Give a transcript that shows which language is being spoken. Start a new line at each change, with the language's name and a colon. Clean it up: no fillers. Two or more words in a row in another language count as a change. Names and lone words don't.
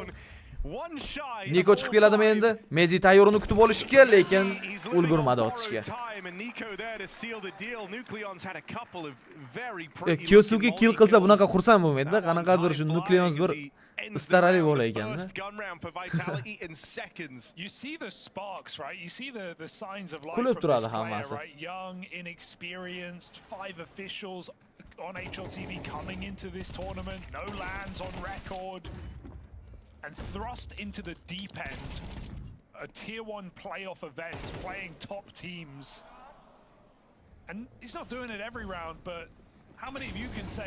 Uzbek: Niko chiqib keladimi endi? Mezi tayyorini kutib olishga, lekin ulgurmadi otishga. Kyosuke kill qilsa bunaqa xursand bo'lmaydi-da. Qanaqadir shu Nucleons bir istarali bo'lar ekan-da.
English: You see the sparks, right? You see the signs of life.
Uzbek: Kulib turadi hammasi.
English: Young, inexperienced, 5 officials on HLTV coming into this tournament. No lands on record. And thrust into the deep end. A tier 1 playoff event, playing top teams. And he's not doing it every round, but how many of you can say